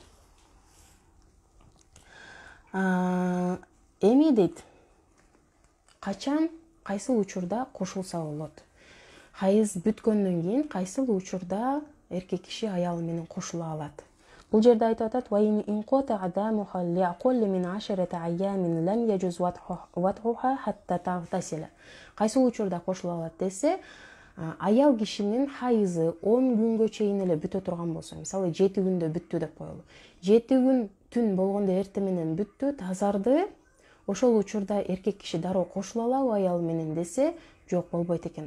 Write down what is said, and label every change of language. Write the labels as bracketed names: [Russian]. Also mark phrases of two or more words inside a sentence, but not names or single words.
[Kyrgyz] Эми дейт, качан кайсыл учурда кошулса болот. Хайыз бүткөндөн кийин кайсыл учурда эркек киши аялы менен кошула алат. Бул жерде айтып атат: [Arabic] "وإن انقطع دمها لأقل من 10 أيام لم يجز وطؤها حتى تغتسل." [Kyrgyz] Кайсыл учурда кошула алат десе, аял кишинин хайызы 10 күнгө чейин эле бүтө турган болсо, мисалы 7 күндө бүттү деп коелу. 7 күн түн болгондо эртең менен бүттү, тазарды. Ошол учурда эркек киши дароо кошула алабы аял менен десе, жок, болбойт экен.